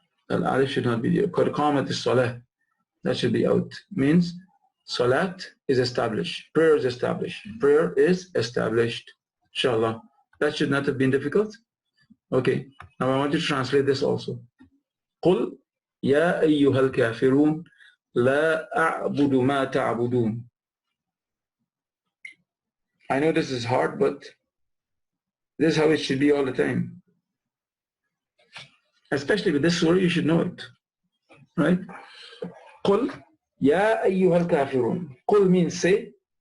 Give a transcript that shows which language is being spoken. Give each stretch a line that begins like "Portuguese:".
English: Al alif should not be there.
Arabic: Qad qamat as-salah.
English: That should be out. Means salat is established. Prayer is established. Prayer is established. Inshallah. That should not have been difficult. Okay. Now I want to translate this also.
Arabic: قل يا أيها الكافرون لا أعبد ما تعبدون.
English: I know this is hard, but this is how it should be all the time. Especially with this surah, you should know it. Right?
Arabic: قل يا أيها الكافرون.
English: قل means say.